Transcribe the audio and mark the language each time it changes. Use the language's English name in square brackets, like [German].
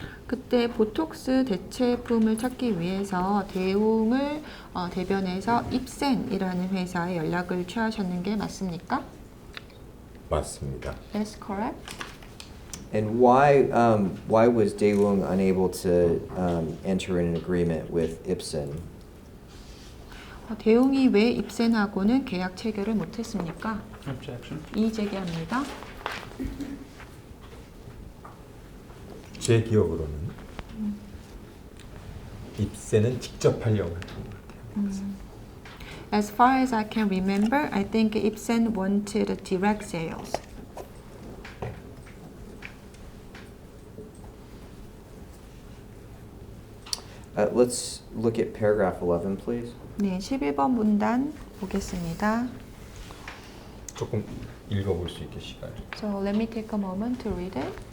[Korean] 그때 보톡스 대체품을 찾기 위해서 대웅을 대변해서 입센이라는 회사에 연락을 취하셨는 게 맞습니까? 맞습니다. [English] That's correct. And why was Daewoo unable to enter an agreement with Ipsen? [Korean] 대웅이 왜 입센하고는 계약 체결을 못했습니까? [English] Objection. [Korean] 이의 제기합니다. 제 기억으로는 입세는 직접 하려고 했던 것 같아요. [English] As far as I can remember, I think Ipsen wanted direct sales. Let's look at paragraph 11, please. [Korean] 네, 11번 문단 보겠습니다. 조금 읽어볼 수 있게 시간을. [English] So let me take a moment to read it.